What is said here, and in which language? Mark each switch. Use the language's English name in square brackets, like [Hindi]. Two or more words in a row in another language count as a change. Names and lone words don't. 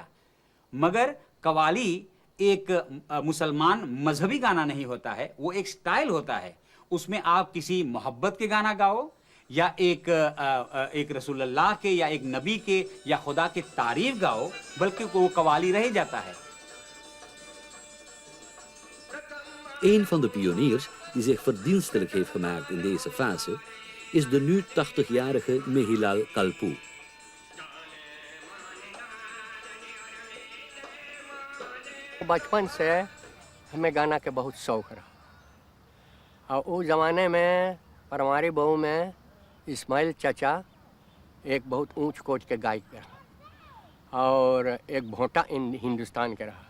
[Hindi] मगर कवाली एक मुसलमान मजहबी गाना नहीं होता है, वो एक स्टाइल होता है। उसमें आप किसी मोहब्बत के गाना गाओ या एक रसूलुल्लाह के या एक नबी के या खुदा के तारीफ गाओ, बल्कि वो कवाली रह जाता है। [Dutch] Een van de pioniers die zich verdienstelijk heeft gemaakt in deze fase is de nu 80-jarige Mehilal Kalpu. [Caribbean Hindustani] बचपन से हमें गाना के बहुत शौक रहा, और उस ज़माने में परमारी बहू में इस्माइल चाचा एक बहुत ऊंच कोच के गायक रहा और एक भोटा हिंदुस्तान के रहा।